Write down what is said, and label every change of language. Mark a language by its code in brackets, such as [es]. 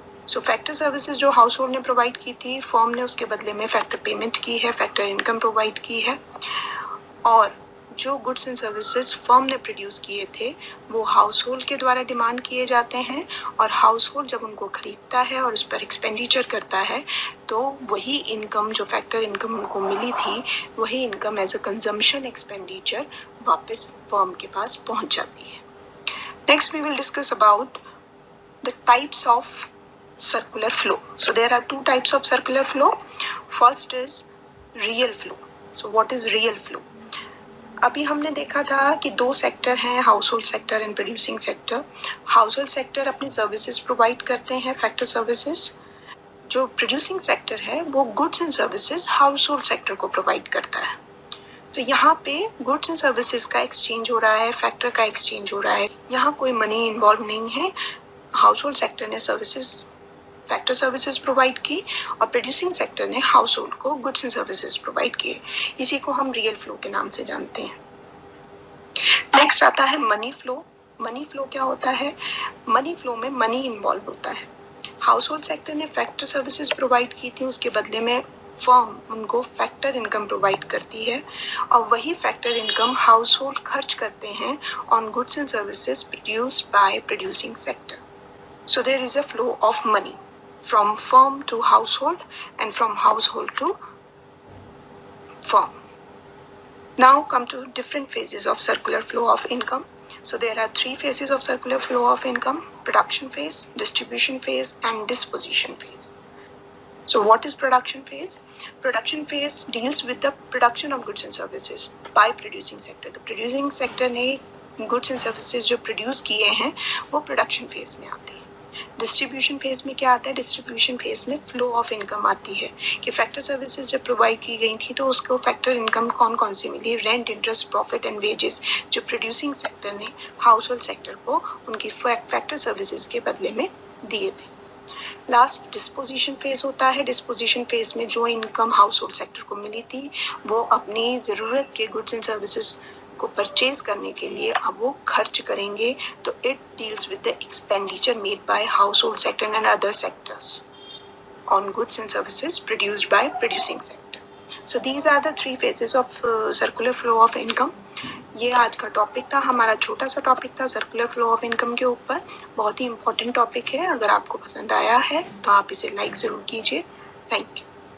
[hi] सो factor services जो household ने provide की थी, फर्म ने उसके बदले में फैक्टर पेमेंट की है, फैक्टर इनकम प्रोवाइड की है, और जो गुड्स एंड सर्विसेज फर्म ने प्रोड्यूस किए थे वो हाउसहोल्ड के द्वारा डिमांड किए जाते हैं, और हाउसहोल्ड जब उनको खरीदता है और उस पर एक्सपेंडिचर करता है तो वही इनकम, जो फैक्टर इनकम उनको मिली थी, वही income as a consumption expenditure वापस फर्म के पास पहुंच जाती है। [en] Next we will discuss about the types of circular flow. So there are two types of circular flow. First is real flow. So what is real flow? [hi] अभी हमने देखा था कि दो सेक्टर हैं, household sector and producing sector. Household sector अपनी services provide करते हैं, फैक्टर सर्विसेज। जो प्रोड्यूसिंग सेक्टर है वो goods and services household sector को प्रोवाइड करता है। तो यहाँ पे गुड्स एंड सर्विसेज का एक्सचेंज हो रहा है, फैक्टर का एक्सचेंज हो रहा है, यहाँ कोई मनी इन्वॉल्व नहीं है। हाउसहोल्ड सेक्टर ने फैक्टर सर्विसेज प्रोवाइड की और प्रोड्यूसिंग सेक्टर ने हाउसहोल्ड को गुड्स एंड सर्विसेज प्रोवाइड किए। इसी को हम रियल फ्लो के नाम से जानते हैं। नेक्स्ट आता है मनी फ्लो। मनी फ्लो क्या होता है? मनी फ्लो में मनी इन्वॉल्व होता है। हाउसहोल्ड सेक्टर ने फैक्टर सर्विसेज प्रोवाइड की थी, उसके बदले में फर्म उनको फैक्टर इनकम प्रोवाइड करती है, और वही फैक्टर इनकम हाउसहोल्ड खर्च करते हैं [en] On goods and services produced by producing sector. So there is a flow of money from firm to household and from household to firm. Now come to different phases of circular flow of income. So there are three phases of circular flow of income: production phase, distribution phase and disposition phase. So what is production phase? Production phase deals with the production of goods and services by producing sector. The producing sector [hi] ने goods and services जो produce किए हैं वो production phase में आते हैं। Distribution phase में क्या आता है? डिस्ट्रीब्यूशन फेज में फ्लो ऑफ इनकम आती है कि फैक्टर सर्विसेज जब प्रोवाइड की गई थी तो उसको फैक्टर इनकम कौन कौन सी मिली? Rent, interest, profit and wages, जो प्रोड्यूसिंग सेक्टर ने हाउसहोल्ड सेक्टर को उनकी फैक्टर सर्विसेज के बदले में दिए थे। लास्ट डिस्पोजिशन फेज होता है। डिस्पोजिशन फेज में जो इनकम हाउसहोल्ड सेक्टर को मिली थी वो अपनी ज़रूरत के गुड्स एंड सर्विसेज को परचेज करने के लिए अब वो खर्च करेंगे, तो [en] It deals with the expenditure made by household sector and other sectors on goods and services produced by producing sector. So these are the three phases of circular flow of income. [hi] ये आज का topic था, हमारा छोटा सा topic था circular flow of income के ऊपर। बहुत ही इंपॉर्टेंट टॉपिक है, अगर आपको पसंद आया है तो आप इसे लाइक जरूर कीजिए। Thank you.